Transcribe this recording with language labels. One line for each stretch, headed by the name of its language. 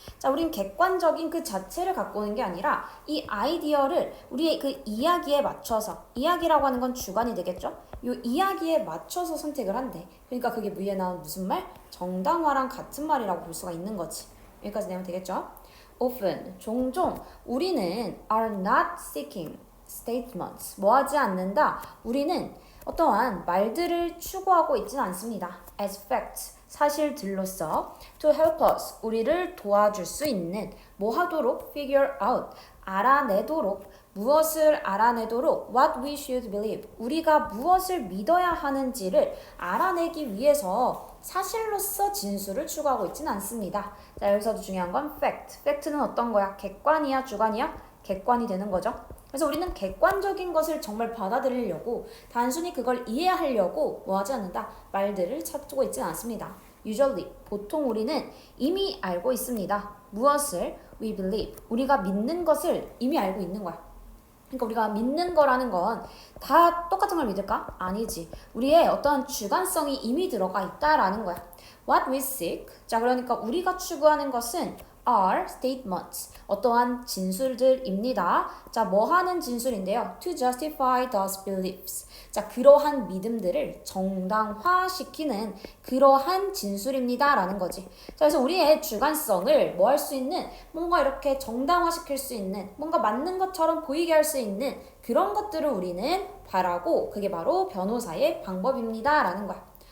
Korean: 자, 우린 객관적인 그 자체를 갖고 오는 게 아니라 이 아이디어를 우리의 그 이야기에 맞춰서 이야기라고 하는 건 주관이 되겠죠? 이 이야기에 맞춰서 선택을 한대. 그러니까 그게 위에 나온 무슨 말? 정당화랑 같은 말이라고 볼 수가 있는 거지. 여기까지 내면 되겠죠?
English: Often,
Korean: 종종 우리는
English: are not seeking statements.
Korean: 뭐하지 않는다. 우리는 어떠한 말들을 추구하고 있지는 않습니다.
English: as facts,
Korean: 사실들로서
English: to help us,
Korean: 우리를 도와줄 수 있는 뭐 하도록?
English: figure out,
Korean: 알아내도록 무엇을 알아내도록
English: what we should believe,
Korean: 우리가 무엇을 믿어야 하는지를 알아내기 위해서 사실로서 진술을 추구하고 있지는 않습니다. 자, 여기서도 중요한 건 fact. fact는 어떤 거야? 객관이야? 주관이야? 객관이 되는 거죠. 그래서 우리는 객관적인 것을 정말 받아들이려고 단순히 그걸 이해하려고 뭐하지 않는다? 말들을 찾고 있지는 않습니다. Usually, 보통 우리는 이미 알고 있습니다. 무엇을?
English: We believe.
Korean: 우리가 믿는 것을 이미 알고 있는 거야. 그러니까 우리가 믿는 거라는 건 다 똑같은 걸 믿을까? 아니지. 우리의 어떤 주관성이 이미 들어가 있다라는 거야.
English: What we seek.
Korean: 자, 그러니까 우리가 추구하는 것은
English: are statements.
Korean: 어떠한 진술들입니다. 자, 뭐 하는 진술인데요?
English: To justify those beliefs.
Korean: 자, 그러한 믿음들을 정당화시키는 그러한 진술입니다. 라는 거지. 자, 그래서 우리의 주관성을 뭐 할 수 있는, 뭔가 이렇게 정당화시킬 수 있는, 뭔가 맞는 것처럼 보이게 할 수 있는 그런 것들을 우리는 바라고, 그게 바로 변호사의 방법입니다. 라는 거야.